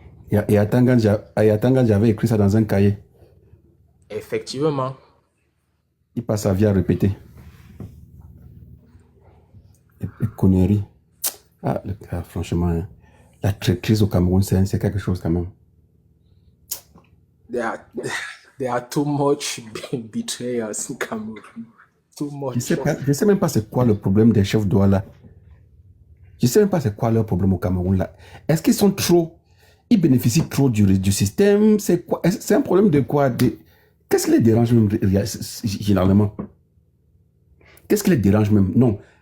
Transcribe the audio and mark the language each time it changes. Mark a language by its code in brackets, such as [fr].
[fr] Et Atanga, j'avais écrit ça dans un cahier. Effectivement. Il passe sa vie à répéter. Et conneries. Franchement, hein, la traîtrise au Cameroun, c'est quelque chose quand même. [en] There are too much betrayals in Cameroun. Too much. [fr] Je sais même pas c'est quoi le problème des chefs Douala. Je sais même pas c'est quoi leur problème au Cameroun là. Est-ce qu'ils sont trop... Ils bénéficient trop du système? C'est quoi? C'est un problème de quoi? Qu'est-ce qui les dérange même généralement? Qu'est-ce qui les dérange même? Non.